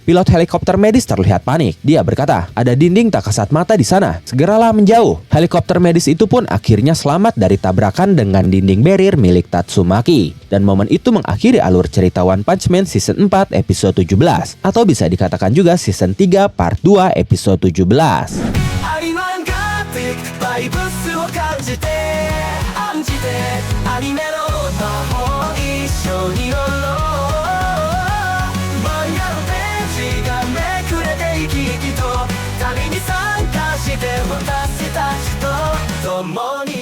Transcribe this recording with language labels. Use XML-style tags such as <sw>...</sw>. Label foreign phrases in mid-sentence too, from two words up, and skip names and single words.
<id>Pilot helikopter medis terlihat panik. Dia berkata, ada dinding tak kasat mata di sana. Segeralah menjauh. Helikopter medis itu pun akhirnya selamat dari tabrakan dengan dinding barrier milik Tatsumaki. Dan momen itu mengakhiri alur cerita One Punch Man Season 4 episode 17. Atau bisa dikatakan juga Season 3 Part 2 episode 17.</id> <ja>バイブスを感じて案じてアニメの魔法一緒に乗ろう漫画のページがめくれて生き生きと旅に参加して私たちと共に</ja>